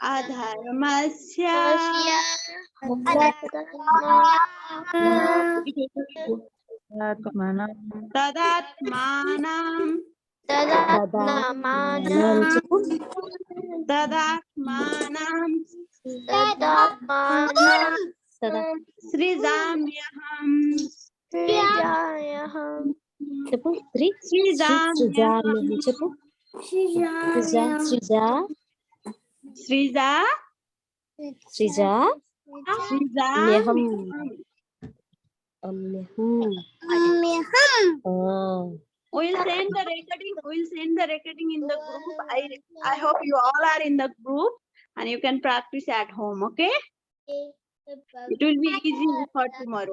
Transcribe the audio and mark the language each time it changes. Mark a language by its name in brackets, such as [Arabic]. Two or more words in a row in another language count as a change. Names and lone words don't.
[Sanskrit] अधर्मस्य तदात्मानं तदात्मानं सृजाम्यहम् [Telugu] చెప్పు శ్రీ [Sanskrit] srizamyaham [Telugu] చెప్పు శ్రీజ [Sanskrit] sriza [Telugu] శ్రీజ [English] srizamyaham We'll send the recording. We'll send the recording in the group. I hope you all are in the group and you can practice at home. Okay? It will be easy for tomorrow.